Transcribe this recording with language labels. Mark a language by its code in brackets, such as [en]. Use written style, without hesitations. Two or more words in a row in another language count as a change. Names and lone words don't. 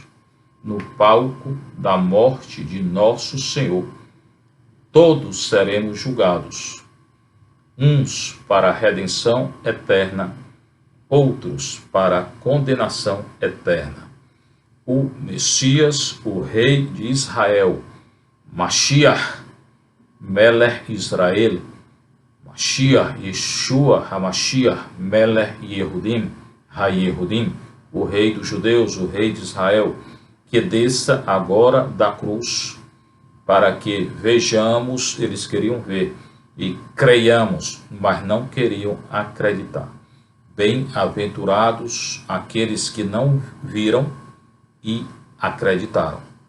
[pt] No palco da morte de nosso Senhor, todos seremos julgados. Uns para a redenção eterna, outros para a condenação eterna. O Messias, o Rei de Israel, [he] משיח, מלך ישראל, משיח, ישוע, המשיח, מלך יהודים, היהודים, [pt] o Rei dos Judeus, o Rei de Israel, que desça agora da cruz, para que vejamos, eles queriam ver, e creiamos, mas não queriam acreditar. Bem-aventurados aqueles que não viram e acreditaram.